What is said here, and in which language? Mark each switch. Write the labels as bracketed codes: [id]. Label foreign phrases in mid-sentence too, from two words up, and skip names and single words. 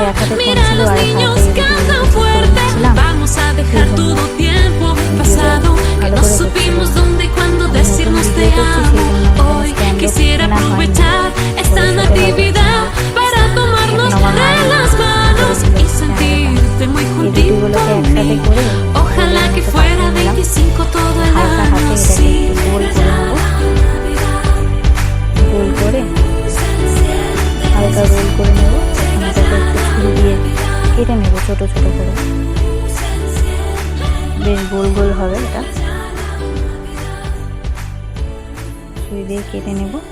[es] Mira, los niños cantan fuerte. Vamos a dejar todo tiempo pasado que no supimos dónde y cuándo decirnos te amo. Hoy quisiera aprovechar esta natividad para tomarnos de las manos y sentirte muy juntito a mí. Ojalá que fuera 25 todo el año, sí. [bn] গোল করে হালকা গোল করে নেব, একটু ছুরি দিয়ে কেটে নেব ছোট ছোট করে। বেশ গোল গোল হবে, এটা ছুরি দিয়ে কেটে নেব।